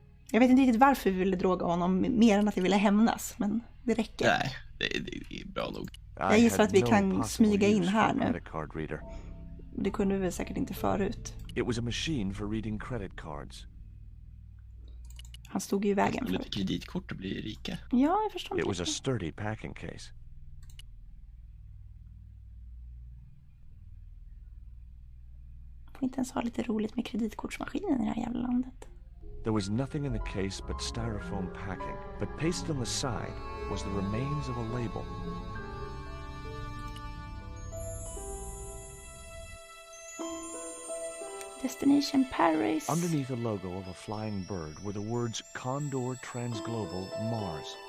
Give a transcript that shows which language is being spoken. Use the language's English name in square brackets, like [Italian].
[Swedish] Jag vet inte riktigt varför vi ville droga honom mer än att vi ville hämnas, men det räcker. Nej, det är bra nog. Jag gissar att vi kan smyga in här nu. Det kunde vi väl säkert inte förut. [English] It was a machine for reading credit cards. [Swedish] Han stod ju i vägen lite kreditkort och bli rika. Ja, jag förstår. [English] It was a sturdy packing case. [Swedish] Får inte ens ha lite roligt med kreditkortsmaskinen i det här jävla landet. [English] There was nothing in the case but styrofoam packing, but pasted on the side was the remains of a label. Destination Paris. Underneath the logo of a flying bird were the words Condor Transglobal Mars.